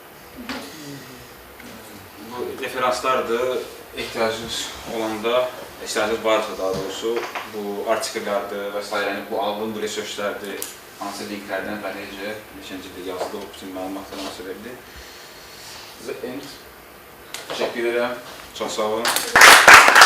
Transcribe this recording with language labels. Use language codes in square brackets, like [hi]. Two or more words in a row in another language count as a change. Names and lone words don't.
[az] Bu referanslardır, ihtiyacınız olanda, ihtiyacınız varsa daha doğrusu, bu artikellərdir və s. Bu aldığım bu researchlərdir, hansı linklərdən və necə, neçəncədə yazılı o bütün məlumatlarına sebebdir. [en] The end. [tr] Teşekkür ederim. Çok sağ olun.